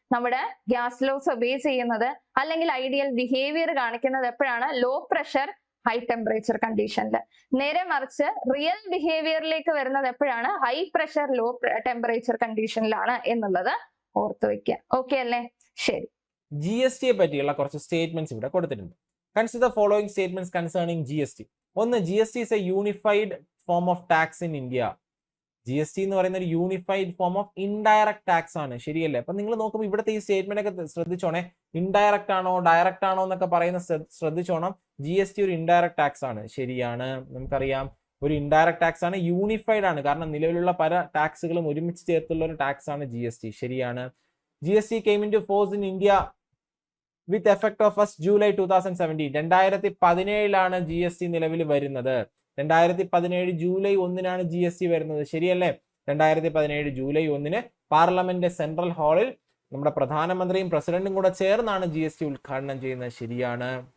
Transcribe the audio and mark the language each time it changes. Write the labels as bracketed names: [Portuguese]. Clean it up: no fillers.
[Malayalam] നമ്മുടെ gas loss obey ചെയ്യുന്നത് അല്ലെങ്കിൽ ഐഡിയൽ ബിഹേവിയർ കാണിക്കുന്നത് എപ്പോഴാണ്? ലോ പ്രഷർ ഹൈ ടെമ്പറേച്ചർ കണ്ടീഷനിൽ. നേരെ മറിച്ച് റിയൽ ബിഹേവിയറിലേക്ക് വരുന്നത് എപ്പോഴാണ്? ഹൈ പ്രഷർ ലോ ടെമ്പറേച്ചർ കണ്ടീഷനിലാണ് എന്നുള്ളത് ഓർത്ത് വെക്കുക. ഓക്കെ അല്ലേ? ശരി. GST പറ്റിയുള്ള കുറച്ച് സ്റ്റേറ്റ്മെന്റ്സ് ഇവിടെ കൊടുത്തിട്ടുണ്ട്. [English] Consider the following statements concerning GST. ഒന്ന്, GST is a unified form of tax in India. [Malayalam] GST എന്ന് പറയുന്ന ഒരു unified form of indirect tax ആണ്, ശരിയല്ലേ? അപ്പൊ നിങ്ങൾ നോക്കുമ്പോൾ ഇവിടുത്തെ ഈ സ്റ്റേറ്റ്മെന്റ് ഒക്കെ ശ്രദ്ധിച്ചോണേ. ഇൻഡയറക്റ്റ് ആണോ ഡയറക്റ്റ് ആണോ എന്നൊക്കെ പറയുന്ന ശ്രദ്ധിച്ചോണം. GST ഒരു ഇൻഡയറക്ട് ടാക്സ് ആണ്, ശരിയാണ്. നമുക്കറിയാം ഒരു ഇൻഡയറക്ട് ടാക്സ് ആണ്, യൂണിഫൈഡ് ആണ്, കാരണം നിലവിലുള്ള പല ടാക്സുകളും ഒരുമിച്ച് ചേർത്തുള്ള ഒരു ടാക്സ് ആണ് GST, ശരിയാണ്. [English] GST came into force in India with effect of 1st July 2017. [Malayalam] 2017 GST നിലവിൽ വരുന്നത്. 2017 ജൂലൈ 1 GST വരുന്നത്, ശരിയല്ലേ? 2017 ജൂലൈ 1 പാർലമെന്റ് സെൻട്രൽ ഹാളിൽ നമ്മുടെ പ്രധാനമന്ത്രിയും പ്രസിഡന്റും കൂടെ ചേർന്നാണ് GST ഉദ്ഘാടനം ചെയ്യുന്നത്, ശരിയാണ്.